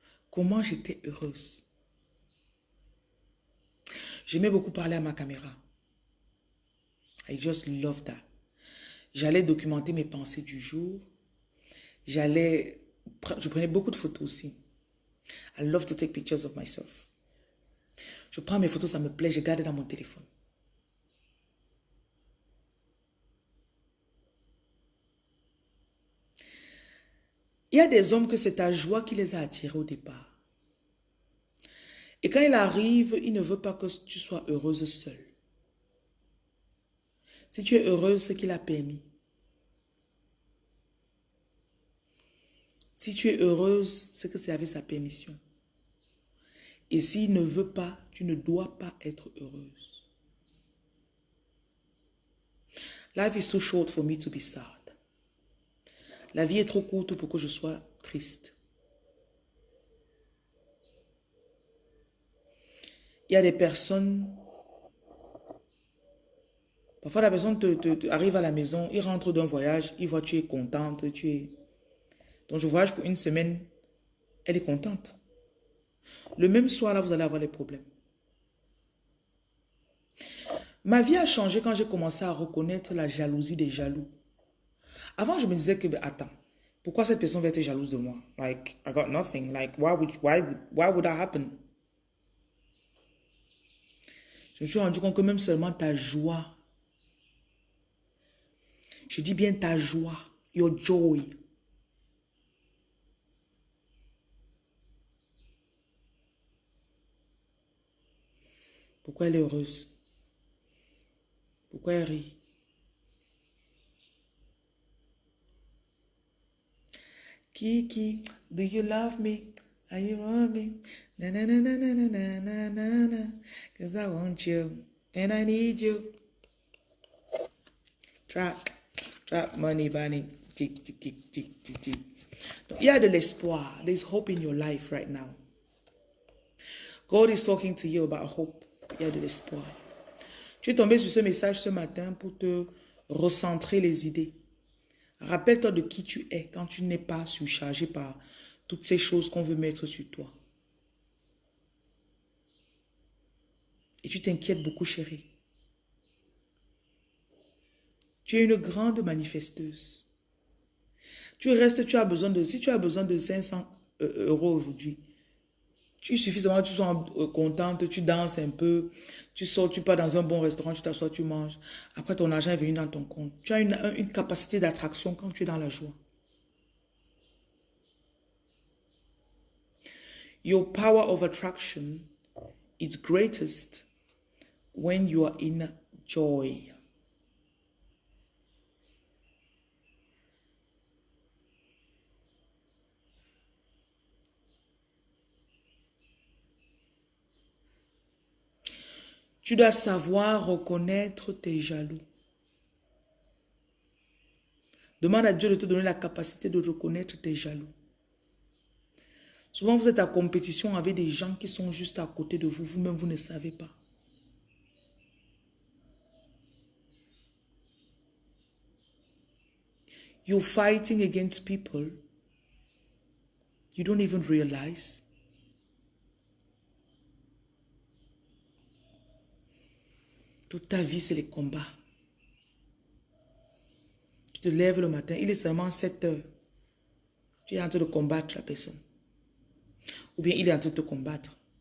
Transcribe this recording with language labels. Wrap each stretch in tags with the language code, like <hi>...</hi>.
<fr>Comment j'étais heureuse. J'aimais beaucoup parler à ma caméra.</fr> <en>I just love that.</en> <fr>J'allais documenter mes pensées du jour. Je prenais beaucoup de photos aussi.</fr> <en>I love to take pictures of myself.</en> <fr>Je prends mes photos, ça me plaît, je garde dans mon téléphone. Il y a des hommes que c'est ta joie qui les a attirés au départ. Et quand il arrive, il ne veut pas que tu sois heureuse seule. Si tu es heureuse, c'est qu'il a permis. Si tu es heureuse, c'est que c'est avec sa permission. Et s'il ne veut pas, tu ne dois pas être heureuse.</fr> <en>Life is too short for me to be sad.</en> <fr>La vie est trop courte pour que je sois triste. Il y a des personnes, parfois la personne arrive à la maison, il rentre d'un voyage, il voit que tu es contente, donc je voyage pour une semaine, elle est contente. Le même soir, là, vous allez avoir les problèmes. Ma vie a changé quand j'ai commencé à reconnaître la jalousie des jaloux. Avant, je me disais que, attends, pourquoi cette personne va être jalouse de moi?</fr> <en>Like, I got nothing. Like, why would that happen?</en> <fr>Je me suis rendu compte que même seulement ta joie, je dis bien ta joie,</fr> <en>your joy.</en> <fr>Pourquoi elle est heureuse? Pourquoi elle rit?</fr> <en>Kiki, do you love me? Are you want me? Na na na na na na na na na. Cause I want you and I need you. Trap money, bunny. Tick, tick, tick, tick, tick, tick.</en> <fr>Donc, il y a de l'espoir.</fr> <en>There's hope in your life right now. God is talking to you about hope.</en> <fr>Il y a de l'espoir. Tu es tombé sur ce message ce matin pour te recentrer les idées. Rappelle-toi de qui tu es quand tu n'es pas surchargé par toutes ces choses qu'on veut mettre sur toi. Et tu t'inquiètes beaucoup, chérie. Tu es une grande manifesteuse. Tu as besoin de, si tu as besoin de 500 euros aujourd'hui, tu suffisamment, tu sois contente, tu danses un peu, tu sors, tu pars dans un bon restaurant, tu t'assois, tu manges. Après, ton argent est venu dans ton compte. Tu as une capacité d'attraction quand tu es dans la joie.</fr> <en>Your power of attraction is greatest when you are in joy.</en> <fr>Tu dois savoir reconnaître tes jaloux. Demande à Dieu de te donner la capacité de reconnaître tes jaloux. Souvent, vous êtes en compétition avec des gens qui sont juste à côté de vous. Vous-même, vous ne savez pas.</fr> <en>You're fighting against people you don't even realize.</en> <fr>Toute ta vie, c'est les combats. Tu te lèves le matin, il est seulement 7 heures. Tu es en train de combattre la personne. Ou bien il est en train de te combattre.</fr>